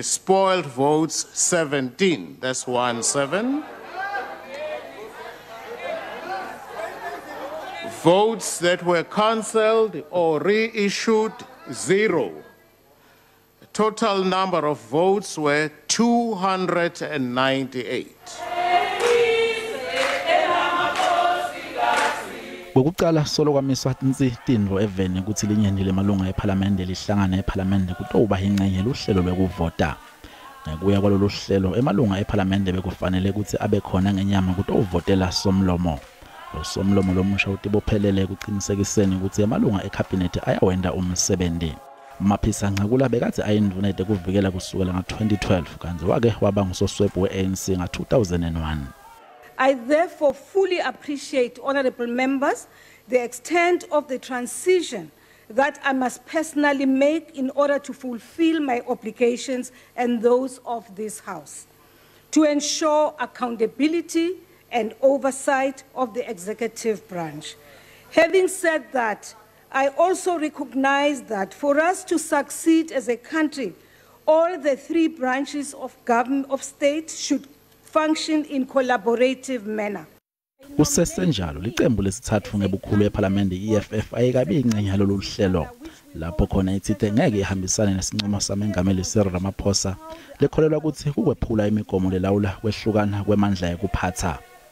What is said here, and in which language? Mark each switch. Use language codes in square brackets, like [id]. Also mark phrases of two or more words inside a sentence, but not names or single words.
[en] Spoiled votes, 17. That's 17. Votes that were cancelled or reissued, 0. The total number of votes were 298. [ss] Ngokuqala solo kwamiswa tindvo eveni ukuthi linyendile malunga eParliament lihlangana eParliament kutoba ingcenye luhlelo lokuvota. Ngekuya kwalolu hlelo emalunga eParliament bekufanele ukuthi abe khona ngenyama kutovotela somlomo. Lo somlomo lomusha utibophelele kuqinisekiseni ukuthi emalunga eCabinet ayawenda umsebenzi. Maphisa Nqakula bekathi ayinduna kuvikela kusukela nga2012 kanti wake waba ngusoswebhu weANC nga2001. [en] I therefore fully appreciate, honorable members, the extent of the transition that I must personally make in order to fulfill my obligations and those of this House, to ensure accountability and oversight of the executive branch. Having said that, I also recognize that for us to succeed as a country, all the three branches of government of state should function in collaborative manner. [ss] Kusesenjalo liqembu lesithathu ngebukhulu eParliament iEFF ayekabi ingcenye lolu hlelo lapho khona ithithe ngeke ihambisane nesinqumo samengameli Cyril Ramaphosa lekholelwa ukuthi ukwephula imigomo lelawula kwehlukana kwemandla ekuphatha.